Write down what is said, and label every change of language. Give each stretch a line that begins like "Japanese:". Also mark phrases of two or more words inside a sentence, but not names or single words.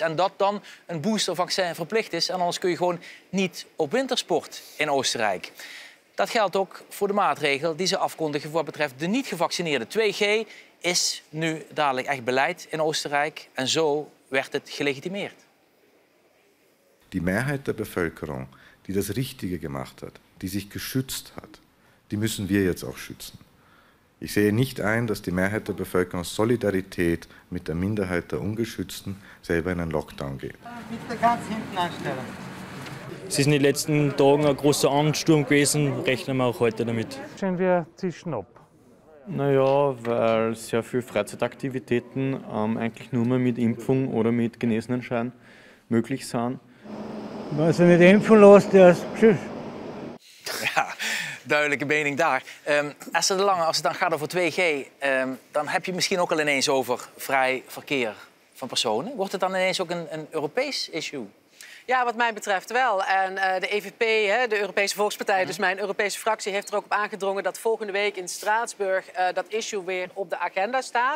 Dutch: En dat dan een boostervaccin verplicht is. En anders kun je gewoon niet op wintersport in Oostenrijk. Dat geldt ook voor de maatregel die ze afkondigen wat betreft de niet-gevaccineerden. 2G is nu dadelijk echt beleid in Oostenrijk. En zo werd het gelegitimeerd.
German: Die Mehrheit der Bevölkerung, die das Richtige gemacht hat, die sich geschützt hat, die müssen wir jetzt auch schützen. Ich sehe nicht ein, dass die Mehrheit der Bevölkerung aus Solidarität mit der Minderheit der Ungeschützten selber in einen Lockdown geht. Bitte ganz hinten anstellen. Es ist in den letzten Tagen ein großer Ansturm gewesen, rechnen wir auch heute damit. Schauen wir zwischen ab. Naja, weil sehr viele Freizeitaktivitäten eigentlich nur mehr mit Impfung oder mit Genesenenschein möglich sind.
Dutch: Als je niet
German: impfen lässt,
Dutch: ja, tschüss. Ja, duidelijke mening daar. Esther de Lange, als het dan gaat over 2G, dan heb je misschien ook al ineens over vrij verkeer van personen. Wordt het dan ineens ook een Europees issue? Ja, wat mij betreft wel. En de EVP, de Europese Volkspartij, dus mijn Europese fractie, heeft er ook op aangedrongen dat volgende week in Straatsburg dat issue weer op de agenda staat.